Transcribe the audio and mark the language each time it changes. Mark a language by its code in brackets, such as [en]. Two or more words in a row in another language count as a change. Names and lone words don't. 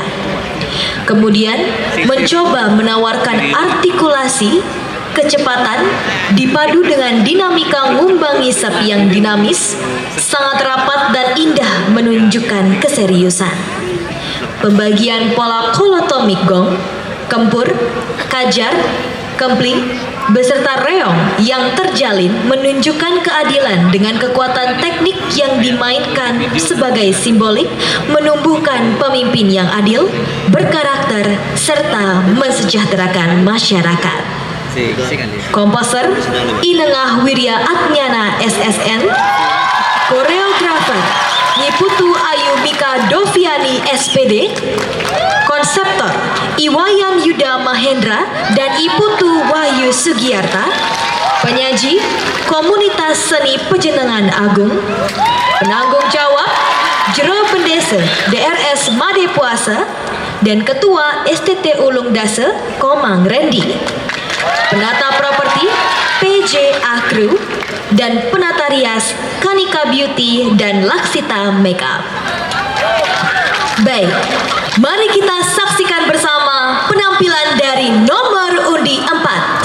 [id] Kemudian mencoba menawarkan artikulasi, kecepatan dipadu dengan dinamika ngumbang ngisap yang dinamis, sangat rapat dan indah menunjukkan keseriusan. Pembagian pola kolotomik gong, kempur, kajar, kempling, beserta reong yang terjalin menunjukkan keadilan dengan kekuatan teknik yang dimainkan sebagai simbolik, menumbuhkan pemimpin yang adil, berkarakter, serta mensejahterakan masyarakat. Komposer Inengah Wirya Atnyana SSN, koreografer Nyiputu Ayu Mika Doviani SPD, konseptor Iwayan Yuda Mahendra dan Iputu Wahyu Sugiyarta, penyaji Komunitas Seni Pejenengan Agung, penanggung jawab Jero Bendese DRS Made Puasa, dan Ketua STT Ulung Dase Komang Rendi, penata properti PJ Akru, dan penata rias Kanika Beauty dan Laksita Makeup. Baik, mari kita saksikan bersama penampilan dari nomor undi 4.